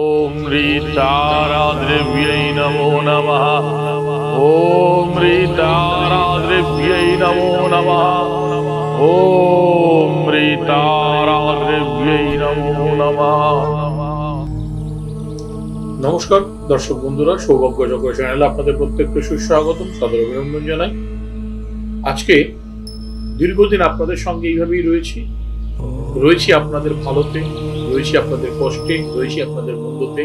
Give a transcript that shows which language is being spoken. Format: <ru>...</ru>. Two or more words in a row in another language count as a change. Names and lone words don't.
<sa>ऋताराद्रव्यै नमो नमः। ॐ ऋताराद्रव्यै नमो नमः। ॐ ऋताराद्रव्यै नमो नमः।</sa> <bn>নমস্কার দর্শক বন্ধুরা, সৌভাগ্য চক্র চ্যানেলে আপনাদের প্রত্যেককে সুস্বাগতম, সাদর অভিনন্দন জানাই। আজকে দীর্ঘদিন আপনাদের সঙ্গে এইভাবেই রয়েছি আপনাদের ভালোতে, রয়েছি আপনাদের কষ্টে, রয়েছি আপনাদের মন্দতে।</bn>